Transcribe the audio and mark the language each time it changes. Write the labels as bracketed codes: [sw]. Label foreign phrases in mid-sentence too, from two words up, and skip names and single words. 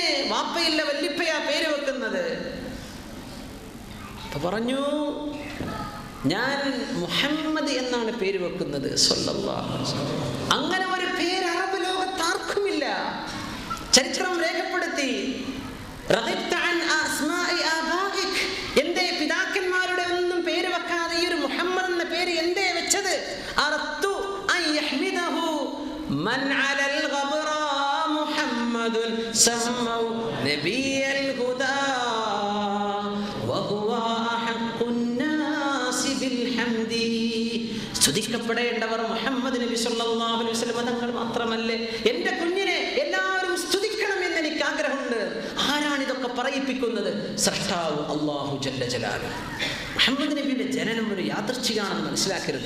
[ml] വാപ്പയില്ല വല്ലിപ്പയാ പേര് വെക്കുന്നത്. അപ്പൊ പറഞ്ഞു, ഞാൻ മുഹമ്മദ് എന്നാണ് പേര് വെക്കുന്നത് [ar] صلى الله عليه وسلم. [ml] അങ്ങനെ ഒരു പേര് അറബ് ലോകത്ത് ആർക്കുമില്ല. ചരിത്രം രേഖപ്പെടുത്തി, എന്റെ പിതാക്കന്മാരുടെ ഒന്നും പേര് വെക്കാതെ ഈ ഒരു മുഹമ്മദ് എന്ന പേര് എന്തേ വെച്ചത്? [ar] من على الغبراء محمد سموا نبي الهدى وهو أحق الناس بالحمد. [ml] സ്തുതിക്കപ്പെടേണ്ടവർ മുഹമ്മദ് നബി [ar] صلى الله عليه وسلم [ml] തങ്ങൾ മാത്രമല്ലേ? എൻ്റെ കുഞ്ഞിനെ എല്ലാവരും സ്തുതിക്കണം എന്ന് എനിക്ക് ആഗ്രഹമുണ്ട്. ആരാണ് ഇതൊക്കെ പറയിപ്പിക്കുന്നത്? സൃഷ്ടാവ് [ar] الله جل جلاله. [ml] മുഹമ്മദ് നബിയുടെ ജനനം ഒരു യാദൃച്ഛികമാണെന്ന് മനസ്സിലാക്കരുത്.